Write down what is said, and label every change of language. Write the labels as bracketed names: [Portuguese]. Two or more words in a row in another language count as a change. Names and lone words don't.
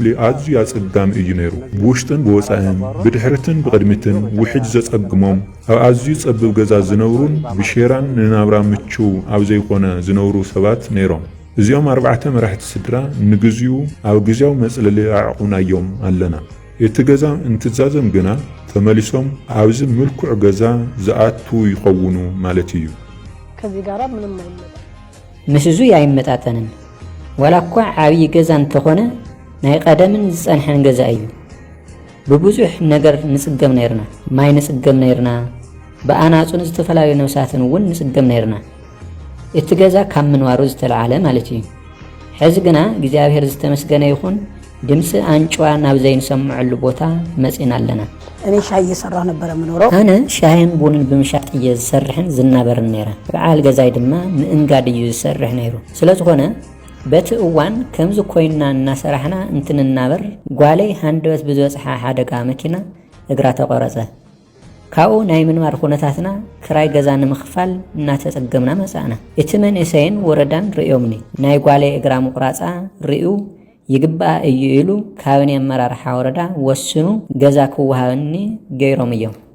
[Tigrinya] ኣዝዩ ኣጸጋሚ እዩ ነይሩ። ብውሽጥን ብወፃእን ብድሕሪትን ብቕድሚትን ውሕጅ ዘጸግሞም ኣብ ኣዝዩ ጸብብ ገዛ ዝነብሩን ብሼራን ንናብራ ምቹው ኣብ ዘይኮነ ዝነብሩ ሰባት ነይሮም። እዚኦም 4 መራሕቲ ስድራ ንግዚኡ ኣብ ግዜያዊ መጽለሊ ኣዕቁናዮም ኣለና። እቲ ገዛ እንትዛዘም ግና ተመሊሶም ኣብዚ ምልኩዕ ገዛ ዝኣቱ ይኸውን ማለት እዩ። [Amharic] ከዚህ ጋር ምንም አይመጣ [Tigrinya] ምስዙ ያይመጣጠንን ወላኳ ዓብይ ገዛ እንተኾነ ናይ ቀደምን ዝጸንሐን ገዛ እዩ። ብብዙሕ ነገር ንጽገም ነይርና፣ ማይ ንጽገም ነይርና፣ ብኣናጹን ዝተፈላለዩ ነብሳትን እውን ንጽገም ነይርና። እቲ ገዛ ካብ ምንዋሩ ዝተለዓለ ማለት እዩ። ሕዚ ግና እግዚአብሔር ዝተመስገነ ይኹን ድምጽ አንጫዋ ናብ ዘይንሰምዐሉ ቦታ መጽና ኣለና። [Amharic] እኔ ሻይ እየሰራሁ ነበር የምኖረው። [Tigrinya] ኣነ ሻይን ቡንን ብምሻጥ ዝሰርሕን ዝናበርን ነይረ። በዓል ገዛይ ድማ ምእንጋድ እዩ ዝሰርሕ ነይሩ። ስለዝኾነ በቲ እዋን ከምዚ ኮይና እናሰራሕና እንትንናበር ጓለይ ሃንደበት ብዝበጽሓ ሓደጋ መኪና እግራ ተቆረጸ። ካብኡ ናይ ምንባር ኩነታትና ክራይ ገዛ ንምኽፋል እናተጸገምና መጻእና። እቲ መንእሰይን ወረዳን ርዮምኒ ናይ ጓለይ እግራ ምቁራጻ ርዩ ይግባእ እዩ ኢሉ ካቢኔ ኣመራርሓ ወረዳ ወስኑ ገዛ ክወሃበኒ ገይሮም እዮም።